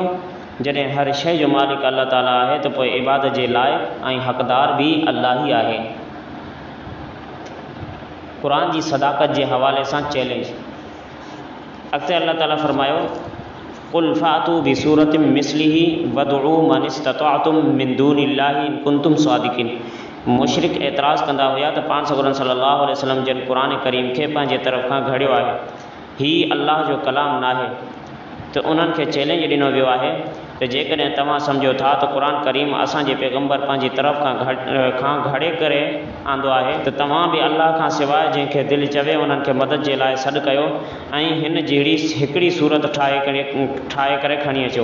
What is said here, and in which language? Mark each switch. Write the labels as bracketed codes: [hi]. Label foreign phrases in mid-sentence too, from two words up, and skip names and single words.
[sd] जॾहिं हर शइ जो मालिक अल्लाह ताला आहे त पोइ इबादत जे लाइक़ु ऐं हक़दार बि अल्लाह ई आहे। क़ुरान जी सदाकत जे हवाले सां चैलेंज। अॻिते अल्लाह ताला फरमायो [ar] قل فأتوا بسورة مثله وادعوا من استطعتم من دون الله إن كنتم صادقين. [sd] मुशरिक एतिराज़ कंदा हुआ त पाण सॻुरन [ar] صلى الله عليه وسلم [sd] जन क़ुरान करीम खे पंहिंजे तरफ़ खां घड़ियो आहे, हीउ अल्लाह जो कलाम नाहे। त उन्हनि खे चैलेंज ॾिनो वियो आहे त जेकॾहिं तव्हां सम्झो था त क़ुरान करीम असांजे पैगम्बर पंहिंजी तरफ़ खां घड़े करे आंदो आहे त तव्हां बि अल्लाह खां सवाइ जंहिंखे दिलि चवे उन्हनि खे मदद जे लाइ सॾु कयो ऐं हिन जहिड़ी हिकिड़ी सूरत ठाहे करे खणी अचो।